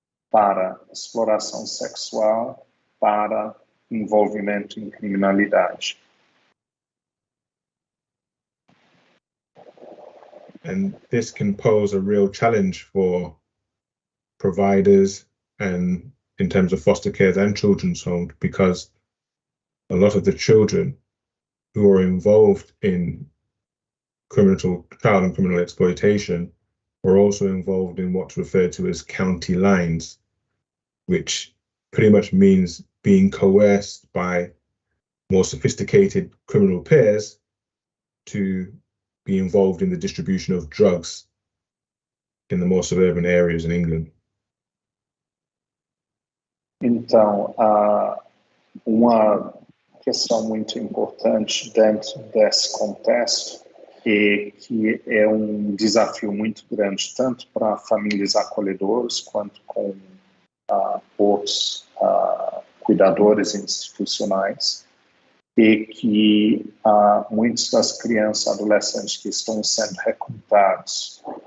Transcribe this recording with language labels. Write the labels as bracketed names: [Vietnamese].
[Portuguese] para exploração sexual, para envolvimento em criminalidade. [English] And this can pose a real challenge for providers and in terms of foster care and children's homes, because a lot of the children who are involved in child and criminal exploitation are also involved in what's referred to as county lines, which pretty much means being coerced by more sophisticated criminal pairs to be involved in the distribution of drugs in the more suburban areas in England. [Portuguese] Então, uma questão muito importante dentro desse contexto e que é um desafio muito grande tanto para famílias acolhedoras quanto com outros cuidadores institucionais, e que muitas das crianças e adolescentes que estão sendo recrutados